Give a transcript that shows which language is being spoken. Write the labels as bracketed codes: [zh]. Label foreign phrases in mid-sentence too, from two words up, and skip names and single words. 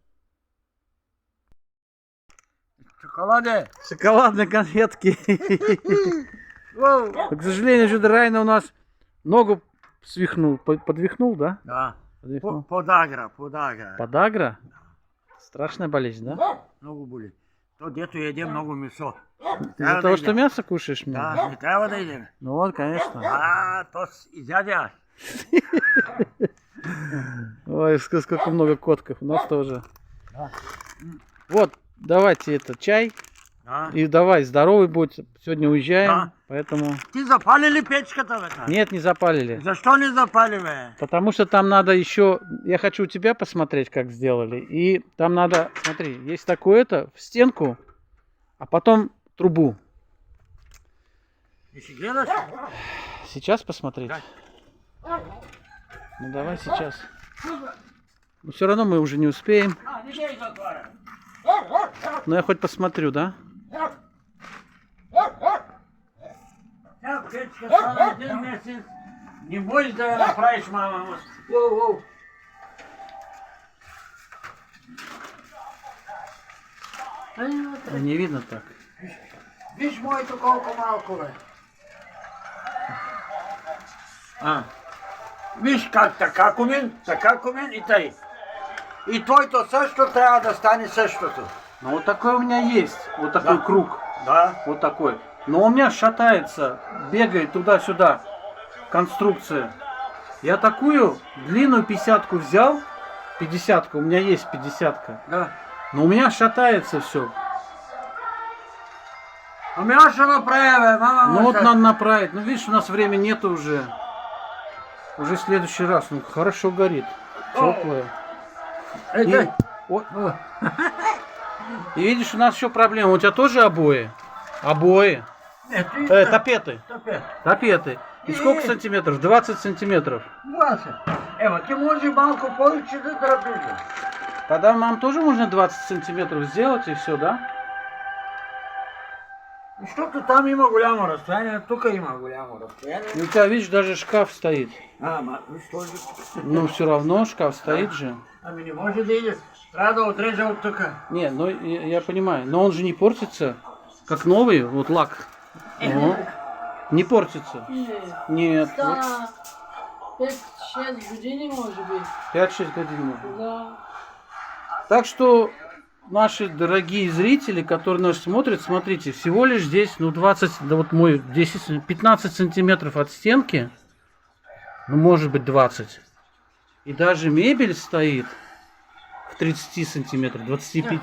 [bg] Шоколаде. [ru] Шоколадные конфетки. К сожалению, что Райна у нас ногу свихнул. Подвихнул, да? Да. Подвихнул. Подагра. Подагра? Страшная болезнь, да? [bg] Много боли. То дето еде много месо. [ru] Из-за того, что мясо кушаешь много? [bg] Да, не трябва да едем. [ru] Ну вот, конечно. [bg] То изядя. [ru] Ой, сколько много котков. У нас тоже. Да. Вот, давайте это чай. Да. И давай, здоровый будь. Сегодня уезжаем, Да. поэтому... [bg] Ти запали ли печката, бе? [ru] Нет, не запалили. [bg] Защо не запали, бе? [ru] Потому что там надо еще... Я хочу у тебя посмотреть, как сделали. И там надо... Смотри, есть такое-то в стенку, а потом трубу. [bg] Ти си гледаш? [ru] Сейчас посмотреть? Ну давай сейчас. Но все равно мы уже не успеем. Не дей затваря. Но я хоть посмотрю, да? [bg] Тя печка стана един месец. Не можеш да я направиш, мама. Воу. [ru] Не видно так. [bg] Виж моето колко малко, бе. Виж как така кумен и тъй. И твоето също трябва да стане същото. [ru] Ну вот такой у меня есть. Вот такой Да. круг. Да. Вот такой. Но у меня шатается, бегает туда-сюда конструкция. Я такую длинную 50-ку взял. 50-ка, у меня есть 50-ка. Да. Но у меня шатается все. [bg] Ами аз ще направя, бе, мама. [ru] Ну вот надо направить. Ну видишь, у нас времени нету уже. Уже в следующий раз. Ну хорошо горит. Теплое. И, о, и видишь, у нас еще проблема. У тебя тоже обои? Обои. Тапеты. Тапеты. И сколько сантиметров? 20 сантиметров. 20. [bg] Ева, ти може малко повече да драпиш. [ru] Тогда нам тоже можно 20 сантиметров сделать и все, да? [bg] Защото там има голямо разстояние, тук има голямо разстояние. [ru] И у тебя, видишь, даже шкаф стоит. [bg] Виж този. [ru] Ну все равно шкаф стоит же. [bg] Ами не може да иде. Трябва да отрежа от тук. [ru] Не, ну я понимаю. Но он же не портится. Как новый, вот лак. О, не портится. Нет. Вот [bg] Та 5-6 години може би. [ru] 5-6 годин можно. Да. Так что, наши дорогие зрители, которые нас смотрят, смотрите, всего лишь здесь, ну 20, да вот мой 10, 15 сантиметров от стенки, ну может быть 20. И даже мебель стоит в 30 сантиметров, 25.